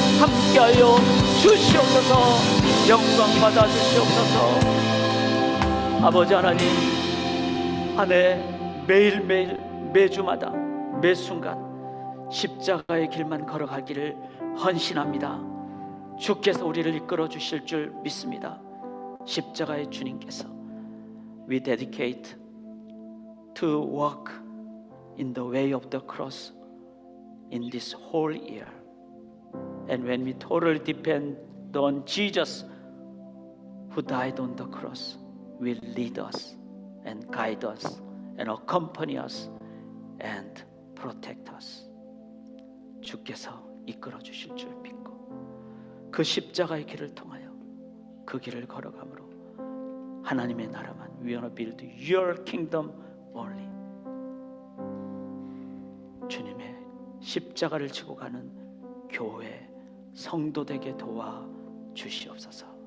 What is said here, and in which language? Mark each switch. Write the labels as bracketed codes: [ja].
[ko] 함께하여 주시옵소서. 영광 받아 주시옵소서. 아버지 하나님, 한 해 매일매일 매주마다 매순간 십자가의 길만 걸어가기를 헌신합니다. 주께서 우리를 이끌어 주실 줄 믿습니다. 십자가의 주님께서 [en] We dedicate to walk in the way of the cross in this whole year. And when we totally depend on Jesus who died on the cross, will lead us and guide us and accompany us and protect us. [ko] 주께서 이끌어 주실 줄 믿고 그 십자가의 길을 통하여 그 길을 걸어가므로 하나님의 나라만 [en] We want to build your kingdom only. [ko] 주님의 십자가를 지고 가는 교회 성도되게 도와 주시옵소서.